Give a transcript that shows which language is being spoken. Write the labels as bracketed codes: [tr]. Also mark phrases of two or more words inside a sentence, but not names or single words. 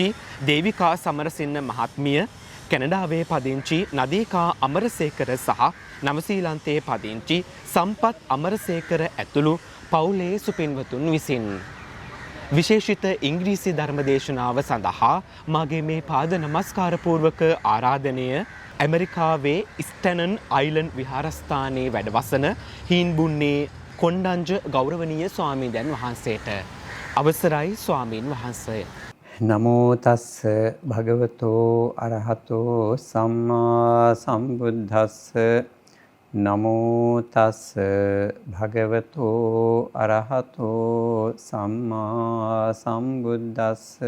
[si] දේවිකා සමරසින්න මහත්මිය, කැනඩාවේ පදිංචි නදීකා අමරසේකර සහ නවසීලන්තයේ පදිංචි සම්පත් අමරසේකර ඇතුළු පවුලේ සුපින්වතුන් විසින් විශේෂිත ඉංග්‍රීසි ධර්මදේශනාව සඳහා මගේ මේ පාද නමස්කාර පූර්වක ආරාධනය ඇමරිකාවේ ස්ටැනන් අයිලන්ඩ් විහාරස්ථානයේ වැඩවසන හීන්බුන්නේ කොණ්ඩඤ්ඤ ගෞරවනීය ස්වාමීන් වහන්සේට. අවසරයි ස්වාමීන් වහන්සේ. [pi] නමෝ තස්ස භගවතෝ අරහතෝ සම්මා සම්බුද්දස්ස. නමෝ තස්ස භගවතෝ අරහතෝ සම්මා සම්බුද්දස්ස.